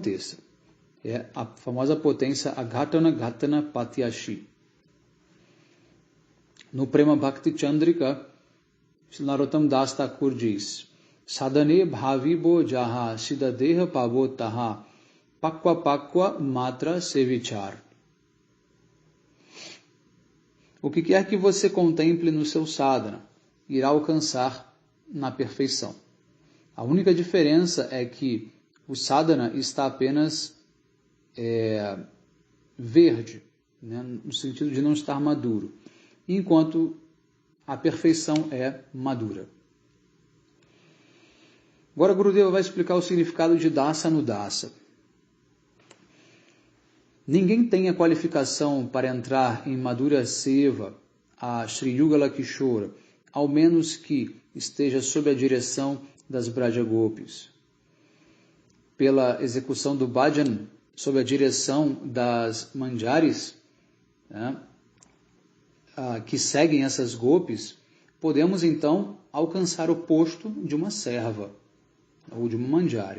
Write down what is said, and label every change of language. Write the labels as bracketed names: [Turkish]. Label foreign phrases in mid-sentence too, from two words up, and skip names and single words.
[Portuguese] É a famosa potência [Sanskrit] अघटन घटन पटीयसी. [Portuguese] No Prema Bhakti Chandrika, Narottam Das Thakur diz: [Bangla] সাধনে ভাবিবো যাহা সিদ্ধদেহ পাবো তাহা পক্ক পক্ক মাত্র সেবিচার. [Portuguese] O que quer que você contemple no seu sadhana, irá alcançar na perfeição. A única diferença é que o sadhana está apenas verde, né, no sentido de não estar maduro, enquanto a perfeição é madura. Agora Gurudeva vai explicar o significado de [Sanskrit] दास अनुदास. [Portuguese] Ninguém tem a qualificação para entrar em Madhura Seva, a Sri Yugala Kishora, ao menos que esteja sob a direção das Braja Gopis. Pela execução do bhajan, sob a direção das manjaris, né, que seguem essas gopis, podemos então alcançar o posto de uma serva, ou de uma manjari.